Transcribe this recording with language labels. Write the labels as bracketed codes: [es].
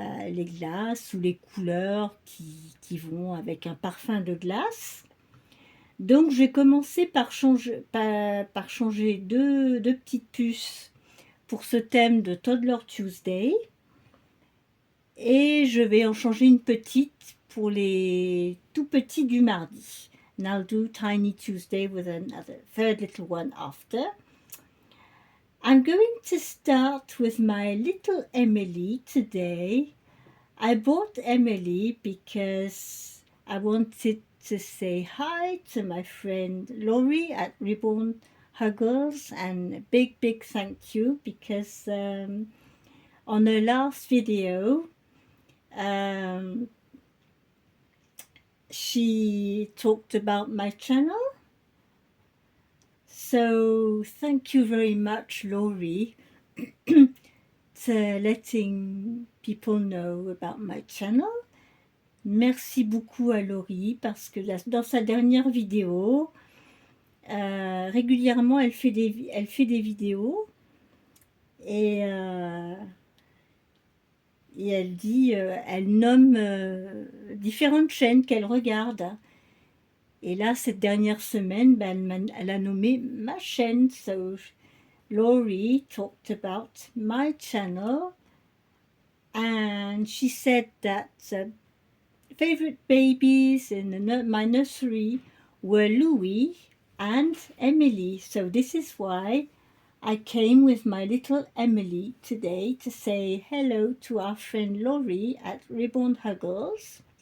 [fr] Les glaces ou les couleurs qui vont avec un parfum de glace. Donc je vais commencer par changer deux petites puces pour ce thème de Toddler Tuesday. Et je vais en changer une petite pour les tout petits du mardi. [en] And I'll do Tiny Tuesday with another third little one after. I'm going to start with my little Emily today. I bought Emily because I wanted to say hi to my friend Laurie at Reborn Huggles, and a big thank you because on her last video she talked about my channel. So thank you very much, Laurie, to letting people know about my channel. [fr] Merci beaucoup à Laurie parce que dans sa dernière vidéo, régulièrement elle fait des vidéos et elle dit, elle nomme différentes chaînes qu'elle regarde. Et là, cette dernière semaine, elle a nommé ma chaîne. [en] So Laurie talked about my channel, and she said that favorite babies in my nursery were Louis and Emily. So this is why I came with my little Emily today to say hello to our friend Laurie at Reborn Huggles.